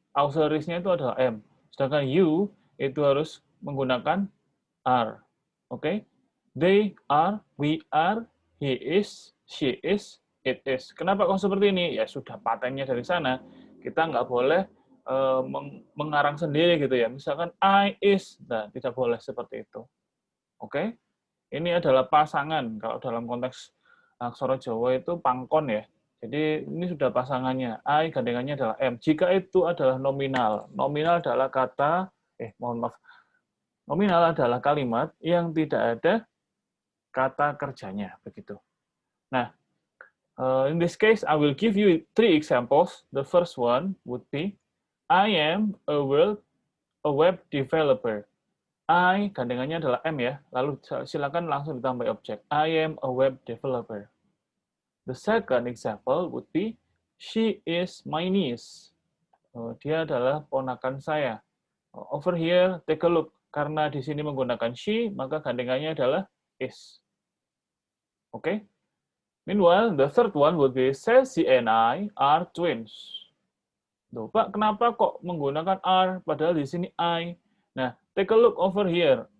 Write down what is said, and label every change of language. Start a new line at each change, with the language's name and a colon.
Indonesian: Auxiliariesnya itu adalah am. Sedangkan you itu harus menggunakan are. Oke? Okay?
English: They are, we are, he is, she is, it is.
Indonesian: Kenapa kok seperti ini? Ya sudah patennya dari sana. Kita nggak boleh mengarang sendiri gitu ya. Misalkan I is, nah tidak boleh seperti itu. Oke? Okay? Ini adalah pasangan. Kalau dalam konteks aksara Jawa itu pangkon ya. Jadi ini sudah pasangannya. I gandengannya adalah am. Jika itu adalah nominal. Nominal adalah kata, nominal adalah kalimat yang tidak ada kata kerjanya begitu.
English: Nah, in this case, I will give you 3 examples. The first one would be, I am a web developer.
Indonesian: I, gandengannya adalah am ya, lalu silakan langsung ditambah objek.
English: I am a web developer. The second example would be, she is my niece.
Indonesian: Dia adalah ponakan saya.
English: Over here, take a look.
Indonesian: Karena di sini menggunakan she, maka gandengannya adalah is. Okay?
English: Meanwhile, the third one would be, Ceci and I are twins.
Indonesian: Tuh, Pak, kenapa kok menggunakan are, padahal di sini I?
English: Nah, take a look over here.